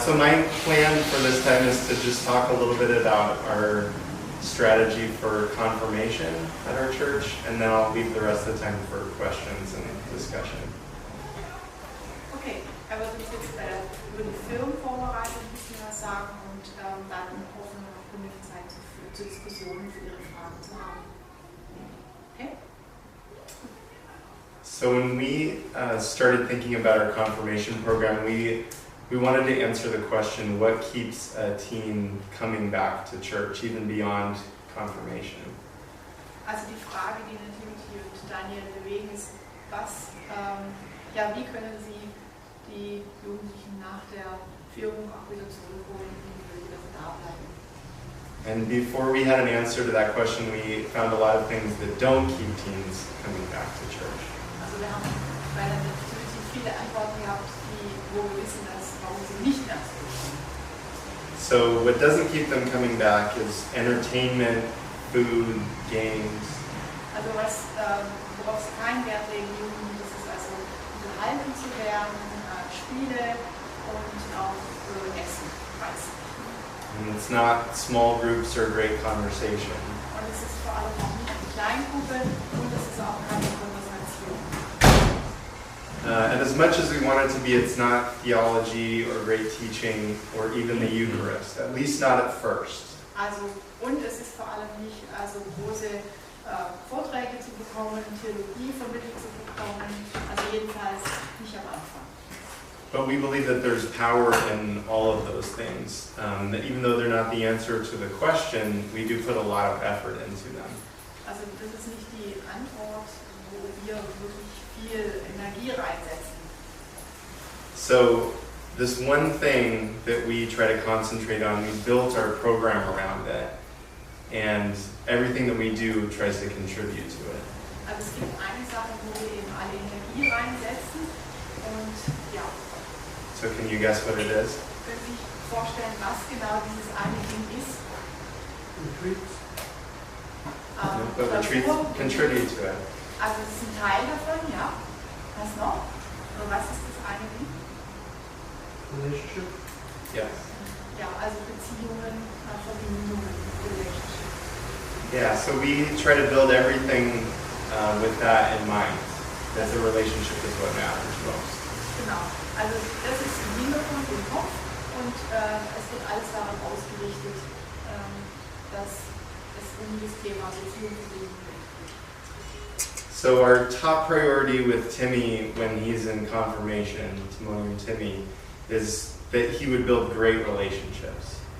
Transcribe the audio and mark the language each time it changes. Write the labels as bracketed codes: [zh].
[en] So my plan for this time is to just talk a little bit about our strategy for confirmation at our church, and then I'll leave the rest of the time for questions and discussion. [de] Okay, wird uns jetzt über die Firmenvorbereitung ein bisschen was sagen und dann hoffen wir noch genug Zeit zur Diskussion für Ihre Fragen zu haben. [en] Okay? So when we started thinking about our confirmation program, we wanted to answer the question, what keeps a teen coming back to church, even beyond confirmation? [de] Also die Frage, die Nativity und Daniel bewegen, ist, wie können Sie die Jugendlichen nach der Führung auch wieder zurückholen und wieder da bleiben? [en] And before we had an answer to that question, we found a lot of things that don't keep teens coming back to church. [de] Also wir haben bei der Nativity viele Antworten gehabt, wo wir wissen, warum sie nicht mehr zurückkommen. [en] So what doesn't keep them coming back is entertainment, food, games. [de] Also worauf es keinen Wert legen, Jugendlichen, das ist also unterhalten zu werden, Spiele und auch Essen, Reisen. [en] And it's not small groups or great conversation. [de] Und es ist vor allem auch nicht die Kleingruppe und es ist auch keine Konversation. [en] And as much as we want it to be, it's not theology or great teaching or even the Eucharist, at least not at first. [de] Also, und es ist vor allem nicht große Vorträge zu bekommen, Theologie vermittelt zu bekommen, also jedenfalls nicht am Anfang. [en] But we believe that there's power in all of those things. That even though they're not the answer to the question, we do put a lot of effort into them. [de] Also das ist nicht die Antwort, wo wir wirklich viel Energie reinsetzen. [en] So this one thing that we try to concentrate on, we built our program around it, and everything that we do tries to contribute to it. [de] Also es gibt eine Sache, wo wir eben alle Energie reinsetzen und ja. [en] So can you guess what it is? [de] Können Sie sich vorstellen, was genau dieses eine Ding ist? [en] Retreats. But retreats contribute to it. [de] Also es ist ein Teil davon, ja. Was noch? Und was ist das eine Ding? [en] Relationship. Yes. [de] Ja, also Beziehungen, Verbindungen, Relationship. [en] Yeah, so we try to build everything with that in mind, that the relationship is what matters most. [de] Genau, also das ist im Hintergrund im Kopf und es wird alles darauf ausgerichtet, dass es das Thema Beziehung geht. [en] So our top priority with Timmy when he's in confirmation, Timon and Timmy, is that he would build great relationships.